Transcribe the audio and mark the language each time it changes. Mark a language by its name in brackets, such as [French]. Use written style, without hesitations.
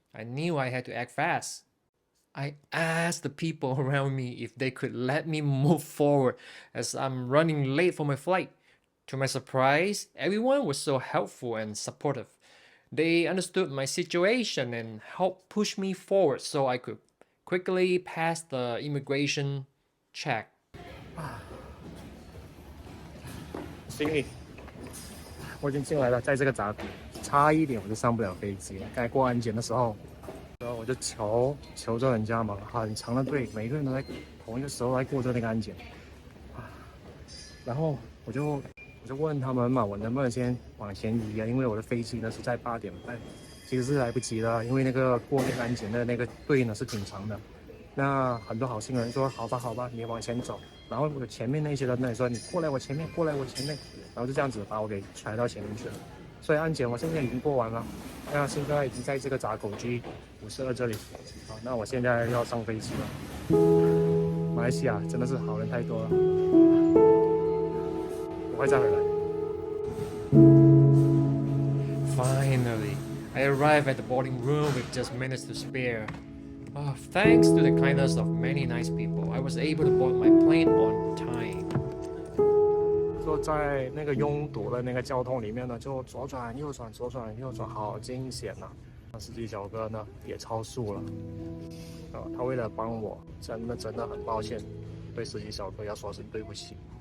[English] I knew I had to act fast. I asked the people around me if they could let me move forward as I'm running late for my flight. To my surprise, everyone was so helpful and supportive. They understood my situation and helped push me forward so I could quickly pass the immigration check. [Chinese] 行李，我已经进来了，在这个闸口，差一点我就上不了飞机了。该过安检的时候，然后我就求着人家嘛，很长的队，每个人都在同一个时候来过着那个安检。然后我就问他们嘛，我能不能先往前移啊？因为我的飞机呢是在8点半，其实是来不及的，因为那个过那个安检的那个队呢是挺长的。那很多好心人说好吧，你往前走。然后我前面那些人呢说你过来我前面，然后就这样子把我给甩到前面去了。所以安检我现在已经过完了，那现在已经在这个闸口 G52这里。好，那我现在要上飞机了。马来西亚真的是好人太多了，我会再回来。 [English] Finally, I arrived at the boarding room with just minutes to spare. Thanks to the kindness of many nice people, I was able to board my plane on time. [Chinese] 坐在那个拥堵的那个交通里面呢，就左转右转，好惊险呐！司机小哥呢也超速了，他为了帮我，真的很抱歉，对司机小哥要说声对不起。